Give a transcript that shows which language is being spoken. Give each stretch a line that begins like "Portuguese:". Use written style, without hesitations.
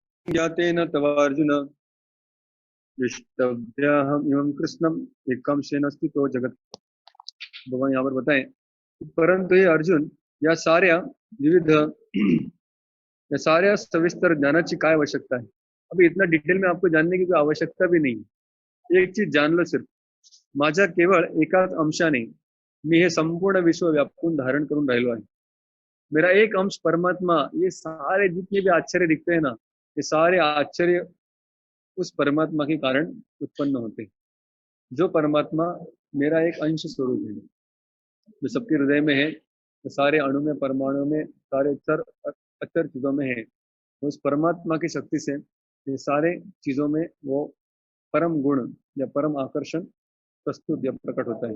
Sanskrit: ज्ञाते न तव अर्जुन विष्टव्याहम एवं कृष्णम एकांशेन स्थितो जगत।
Hindi: भगवान यहाँ पर बताएं,
Marathi: परंतु ये अर्जुन या साऱ्या विविध या साऱ्या सविस्तर ज्ञानाची काय आवश्यकता है?
Hindi: अभी इतना डिटेल में आपको जानने की कोई आवश्यकता भी नहीं। एक चीज जान लो,
Marathi: सिर्फ माझ्या केवळ एकाच अंशाने मी हे संपूर्ण विश्व व्यापून धारण करून राहिलो आहे।
Hindi: मेरा एक अंश परमात्मा, ये सारे जितने भी आश्चर्य दिखते हैं ना, ये सारे आश्चर्य उस परमात्मा के कारण उत्पन्न होते हैं। जो परमात्मा मेरा एक अंश स्वरूप है, जो सबके हृदय में है, तो सारे अणु में, परमाणु में, सारे चर अचर चीजों में है, तो उस परमात्मा की शक्ति से ये सारे चीजों में वो परम गुण या परम आकर्षण प्रस्तुत या प्रकट होता है।